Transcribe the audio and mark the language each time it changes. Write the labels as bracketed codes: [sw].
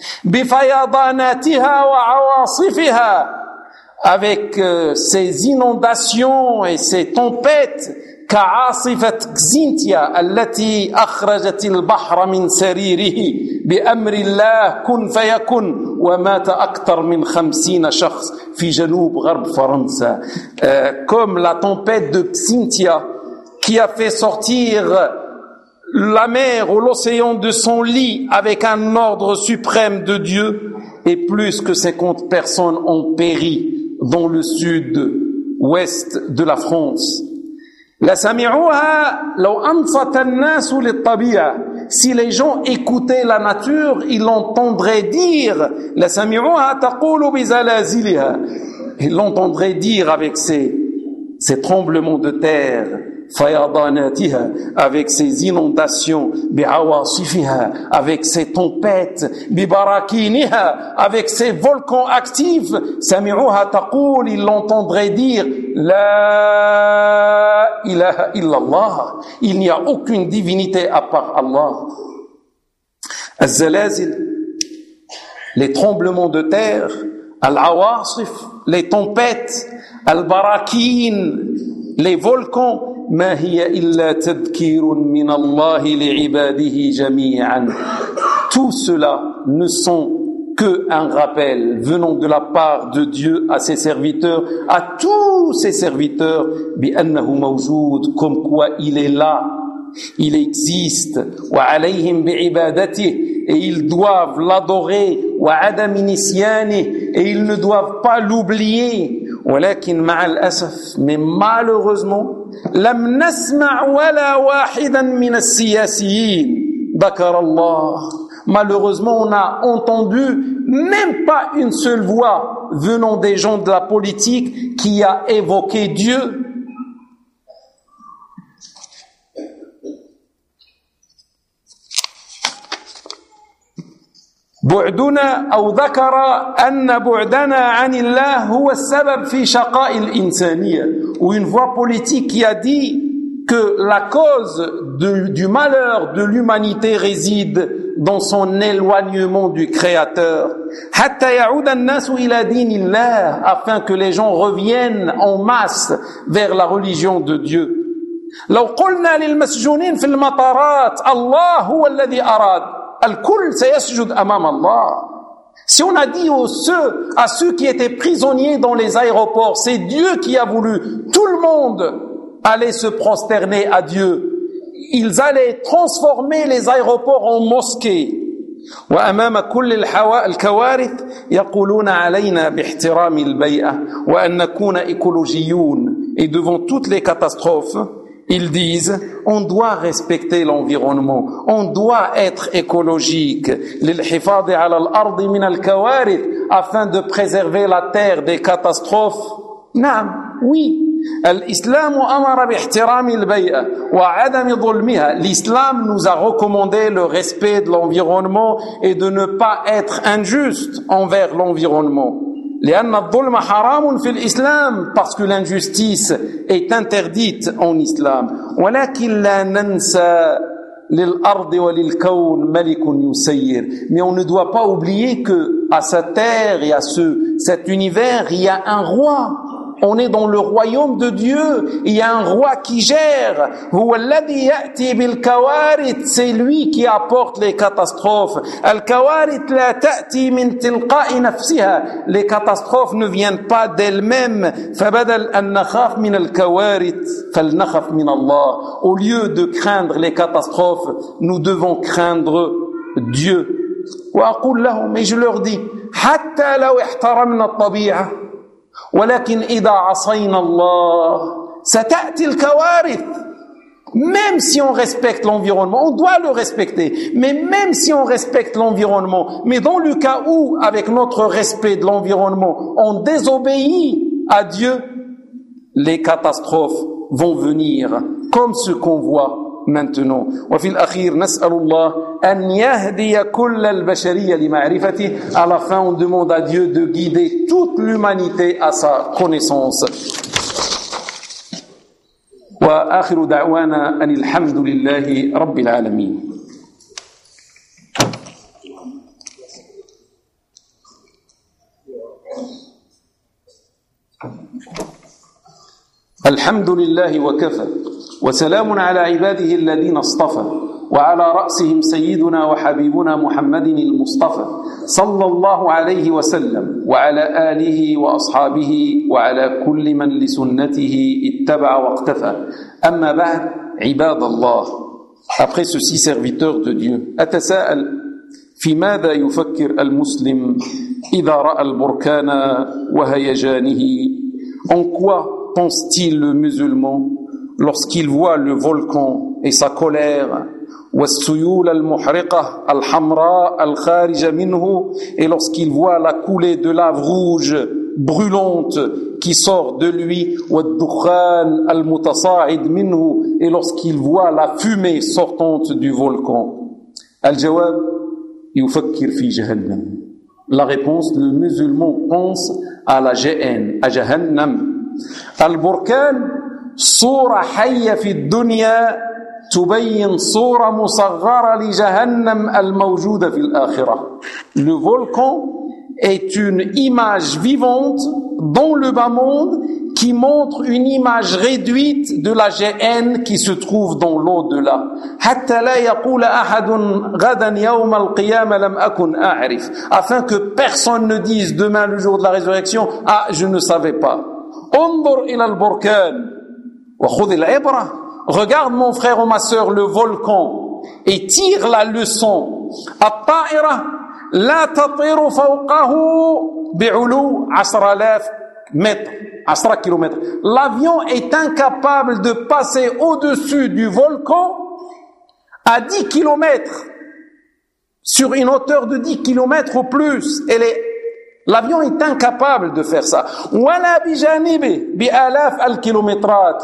[ar] بفياضاناتها وعواصفها [fr] avec ces inondations et ces tempêtes [ar] كعاصفة كزينتيا التي أخرجت البحر من سريره بأمر الله كن فيكن ومات أكثر من 50 شخص في جنوب غرب فرنسا. [fr] Comme la tempête de Xintia qui a fait sortir la mer ou l'océan de son lit avec un ordre suprême de Dieu, et plus que 50 personnes ont péri dans le sud-ouest de la France. [ar] La سمعوها لو أنصت الناس للطبيعة. [fr] Si les gens écoutaient la nature, ils l'entendraient dire. [ar] La سمعوها تقول بزلازلها. [fr] Ils l'entendraient dire avec ces tremblements de terre. [ar] فياضاناتها [fr] avec ses inondations, [ar] بعواصفها [fr] avec ses tempêtes, [ar] ببراكينها [fr] avec ses volcans actifs. [ar] سمعوها تقول, [fr] ils l'entendraient dire [ar] لا إله إلا الله. [fr] Il n'y a aucune divinité à part Allah. [ar] الزلازل, [fr] les tremblements de terre, [ar] العواصف, [fr] les tempêtes, [ar] البراكين, [fr] les volcans, [ar] ما هي إلا تذكير من الله لعباده جميعا. [fr] Tout cela ne sont qu'un rappel venant de la part de Dieu à ses serviteurs, à tous ses serviteurs, [ar] بأنه موجود, [fr] comme quoi il est là, il existe, [ar] وعليهم بعبادته, [fr] et ils doivent l'adorer, [ar] وعدم نسيانه, [fr] et ils ne doivent pas l'oublier. [ar] ولكن مع الأسف, [fr] mais malheureusement, [ar] لم نسمع ولا واحدا من السياسيين ذكر الله. [fr] Malheureusement, on n'a entendu même pas une seule voix venant des gens de la politique qui a évoqué Dieu. [ar] بعدنا أو ذكر أن بعدنا عن الله هو السبب في شقاء الإنسانية. [fr] Ou une voix politique qui a dit que la cause du malheur de l'humanité réside dans son éloignement du Créateur. [ar] حتى يعود الناس إلى دين الله, [fr] afin que les gens reviennent en masse vers la religion de Dieu. [ar] لو قلنا للمسجونين في المطارات الله هو الذي أراد الكل سيسجد أمام الله. [fr] Si on a dit à ceux qui étaient prisonniers dans les aéroports, c'est Dieu qui a voulu, tout le monde allait se prosterner à Dieu. Ils allaient transformer les aéroports en mosquées. [ar] وأمام كل الكوارث يقولون علينا باحترام البيئة وأن نكون إيكولوجيون. [fr] Et devant toutes les catastrophes, ils disent, on doit respecter l'environnement, on doit être écologique, [ar] للحفاظ على الأرض من الكوارث, [fr] afin de préserver la terre des catastrophes. [ar] نعم, [fr] oui. [ar] الإسلام أمر باحترام البيئة وعدم ظلمها. [fr] L'islam nous a recommandé le respect de l'environnement et de ne pas être injuste envers l'environnement. [ar] لأن الظلم حرام في الإسلام, [fr] parce que l'injustice est interdite en islam. [ar] ولكن لا ننسى للأرض وللكون ملك يسير. [fr] Mais on ne doit pas oublier que à cette terre et à cet univers, il y a un roi. On est dans le royaume de Dieu. Il y a un roi qui gère. [ar] هو الذي يأتي بالكوارث. [fr] C'est lui qui apporte les catastrophes. [ar] الكوارث لا تأتي من تلقاء نفسها. [fr] Les catastrophes ne viennent pas d'elles-mêmes. [ar] فبدل أن نخاف من الكوارث فلنخاف من الله. [fr] Au lieu de craindre les catastrophes, nous devons craindre Dieu. [ar] وأقول لهم, [fr] et je leur dis, [ar] حتى لو احترمنا الطبيعة ولكن إذا عصينا الله ستأتي الكوارث. [fr] Même si on respecte l'environnement, on doit le respecter, mais même si on respecte l'environnement, mais dans le cas où, avec notre respect de l'environnement, on désobéit à Dieu, les catastrophes vont venir, comme ce qu'on voit maintenant. [ar] وفي الأخير نسأل الله أن يهدي كل البشرية لمعرفته. [fr] À la fin, on demande à Dieu de guider toute l'humanité à sa connaissance. وآخر دعوانا أن الحمد لله رب العالمين. الحمد لله وكفى وسلام على عباده الذين اصطفى وعلى رأسهم سيدنا وحبيبنا محمد المصطفى صلى الله عليه وسلم وعلى آله وأصحابه وعلى كل من لسنته اتبع واقتفى. [ar] أما بعد, عباد الله, [fr] après ce six serviteurs de Dieu, [ar] أتساءل في ماذا يفكر المسلم إذا رأى البركان وهيجانه. [fr] En quoi pense-t-il le musulman lorsqu'il voit le volcan et sa colère, [ar] والسيول المحرقة الحمراء الخارجة منه, [fr] et lorsqu'il voit la coulée de lave rouge brûlante qui sort de lui, [ar] والدخان المتصاعد منه, [fr] et lorsqu'il voit la fumée sortante du volcan. [ar] الجواب يفكر في جهنم. [fr] La réponse, le musulman pense à la جهنم, à جهنم. [ar] البركان صورة حية في الدنيا تبين صورة مصغرة لجهنم الموجودة في الآخرة. [fr] Le volcan est une image vivante dans le bas monde qui montre une image réduite de la Gehenne qui se trouve dans l'au-delà. [ar] حتى لا يقول أحد غدا يوم القيامة لم أكن أعرف. [fr] Afin que personne ne dise demain le jour de la résurrection, ah, je ne savais pas. [ar] انظر إلى البركان وخذ العبرة. [fr] Regarde mon frère ou ma sœur le volcan et tire la leçon. [ar] الطائرة لا تطير فوقه بعلو 10,000 mètres. [fr] À 10 km. L'avion est incapable de passer au-dessus du volcan à 10 km. Sur une hauteur de 10 km ou plus. L'avion est incapable de faire ça. [ar] Wala bijanibi bi alaf al kilometrat.